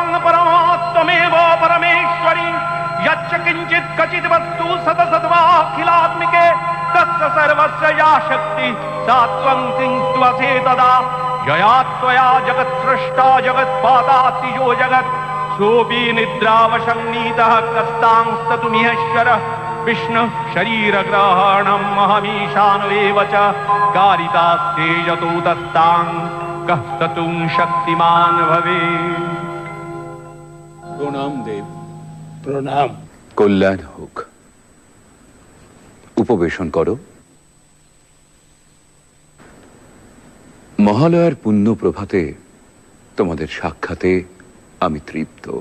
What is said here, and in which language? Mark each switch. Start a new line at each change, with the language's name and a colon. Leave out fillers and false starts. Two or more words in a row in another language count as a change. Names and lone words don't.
Sanskrit: परमात्मेव परमेश्वरी यच्च किञ्चित् क्वचित् वस्तु सतसद्वाखिलात्मिके तस्य सर्वस्य या शक्ति सा त्वं किङ्त्वसे तदा यया त्वया जगत्सृष्टा जगत्पादातिजो जगत् सोऽपि निद्रावशन्नीतः कस्तांस्ततुमिहेश्वरः विष्णुः शरीरग्रहणं महमीशानुरेव च कारितास्ते यतो तस्तां कः स्ततुं शक्तिमान् भवेत्।
Bangla: প্রণাম দেব। প্রণাম। কল্যাণ হোক। উপবেশন করো। মহালয়ার পুণ্য প্রভাতে তোমাদের সাক্ষাতে আমি তৃপ্ত।